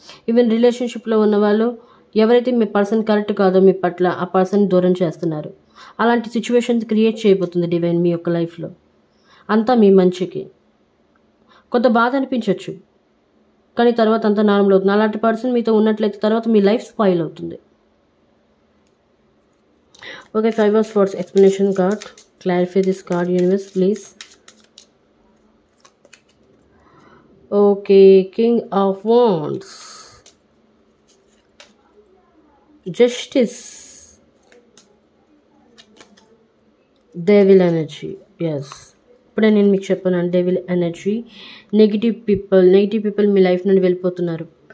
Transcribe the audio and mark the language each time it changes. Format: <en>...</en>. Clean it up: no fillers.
<te>Even రిలేషన్షిప్లో ఉన్న వాళ్ళు ఎవరైతే మీ పర్సన్ కరెక్ట్ కాదో మీ పట్ల, ఆ పర్సన్ దూరం చేస్తున్నారు. అలాంటి సిచ్యువేషన్స్ క్రియేట్ చేయబోతుంది డివైన్ మీ యొక్క లైఫ్లో. అంతా మీ మంచికి. కొంత బాధ అనిపించవచ్చు, కానీ తర్వాత అంతా నార్మల్ అవుతుంది. అలాంటి పర్సన్ మీతో ఉన్నట్లయితే తర్వాత మీ లైఫ్ స్పాయిల్ అవుతుంది.</te> <en>Okay, 5 of Swords explanation card. Clarify this card, universe, please. Okay, king of wands, justice, devil energy.</en> <te>Yes, ఇప్పుడే నేను మీకు చెప్పాను, డెవిల్ ఎనర్జీ. నెగిటివ్ పీపుల్ మీ లైఫ్ నుండి వెళ్ళిపోతున్నారు.</te>